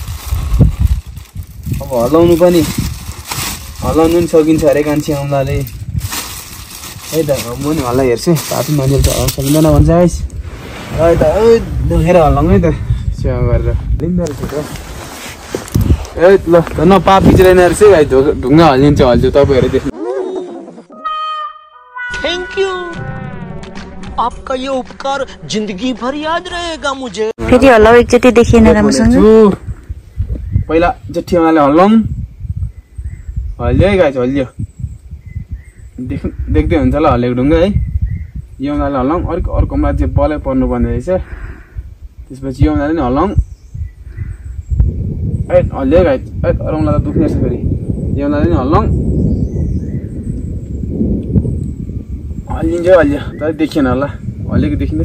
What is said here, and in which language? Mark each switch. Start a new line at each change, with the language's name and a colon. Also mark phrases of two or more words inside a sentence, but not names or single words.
Nepali: अब हल्लाउनु पनि सकिन्छ अरे कान्छी औँलाले है त। म नि हल्ला हेर्छु, पापी मान्छेले त हल्ला सकिँदैन भन्छ गाइस। र त देखेर हल्लाउँ है त, सेवा गरेर लिँदो रहेछ त। ए ल न पापी चाहिँ रहेन रहेछ है, ढुङ्गा हल्लिन्छ हल्छु, तपाईँहरू देख्नु।
English: thank you,
Hindi: आपका ये उपकार जिंदगी भर याद रहेगा मुझे।
Nepali: फेरि हल्लाउ एकचोटि देखिएन राम्रोसँग। पहिला जेठी औँलाले हल्लाउँ, हल्लियो है गाइस हल्लियो देख्दै हुन्छ ल हल्लेको ढुङ्गा है यौनाले हल्लाउँ अर्को मान्छे बलै पर्नुपर्ने रहेछ त्यसपछि यौनाले नि हल्लाउँ हल्लियो गाइस अरूलाई त दुख्ने रहेछ फेरि यौनाले नि हल्लाउँ हल्लिन्छ हल्लियो तर देखिएन होला हल्लिएको देखिँदैछ